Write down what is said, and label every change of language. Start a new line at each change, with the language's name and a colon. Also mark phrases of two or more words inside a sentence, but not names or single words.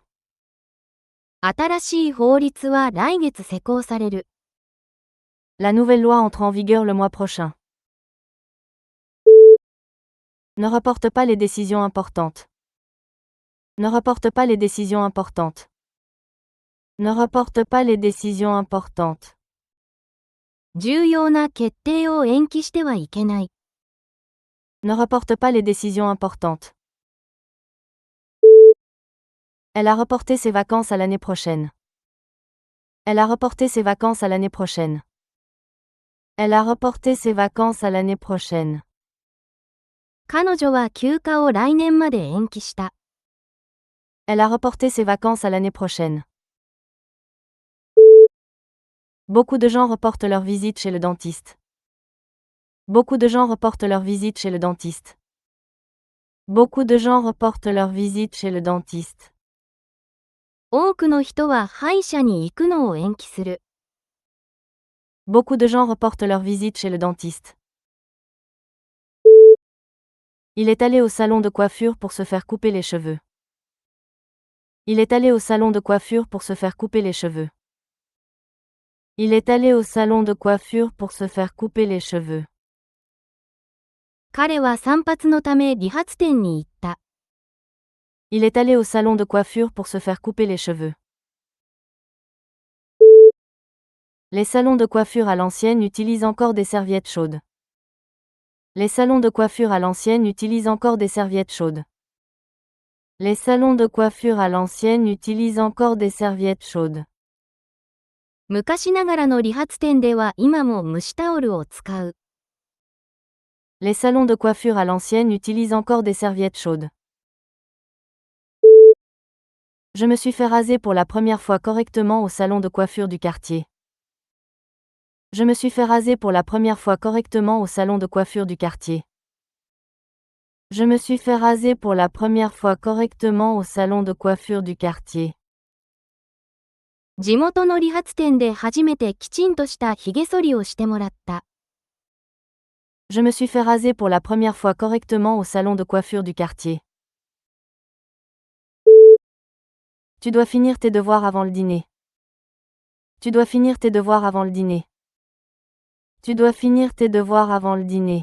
Japanese: 新しい法律は来月施行される。
French: La nouvelle loi entre en vigueur le mois prochain. Ne reporte pas les décisions importantes. Ne reporte pas les décisions importantes. Ne reporte pas les décisions importantes.
Japanese: 重要な決定を延期してはいけない。
French: Ne reporte pas les décisions importantes. Elle a reporté ses vacances à l'année prochaine. Elle a reporté ses vacances à l'année prochaine. Elle a reporté ses vacances à l'année prochaine.
Japanese: 彼女は休暇を来年まで延期した。
French: Elle a reporté ses vacances à l'année prochaine. Beaucoup de gens reportent leur visite chez le dentiste. Beaucoup de gens reportent leur visite chez le dentiste. Beaucoup de gens reportent leur visite chez le dentiste.
Japanese: 多くの人は歯医者に行くのを延期する。
French: Beaucoup de gens reportent leur visite chez le dentiste. Il est allé au salon de coiffure pour se faire couper les cheveux. Il est allé au salon de coiffure pour se faire couper les cheveux. Il est allé au salon de coiffure pour se faire couper les cheveux.
Japanese: 彼は散髪のため理髪店に行った。
French: Il est allé au salon de coiffure pour se faire couper les cheveux. Les salons de coiffure à l'ancienne utilisent encore des serviettes chaudes. Les salons de coiffure à l'ancienne utilisent encore des serviettes chaudes. Les salons de coiffure à l'ancienne utilisent encore des serviettes chaudes.
Japanese: 昔ながらの理髪店では今も蒸しタオルを使う。
French: Les salons de coiffure à l'ancienne utilisent encore des serviettes chaudes. Je me suis fait raser pour la première fois correctement au salon de coiffure du quartier. Je me suis fait raser pour la première fois correctement au salon de coiffure du quartier. Je me suis fait raser pour la première fois correctement au salon de coiffure du quartier.
Japanese: 地元の理髪店で初めてきちんとした髭剃りをしてもらった。
French: Je me suis fait raser pour la première fois correctement au salon de coiffure du quartier. Tu dois finir tes devoirs avant le dîner. Tu dois finir tes devoirs avant le dîner. Tu dois finir tes devoirs avant le dîner.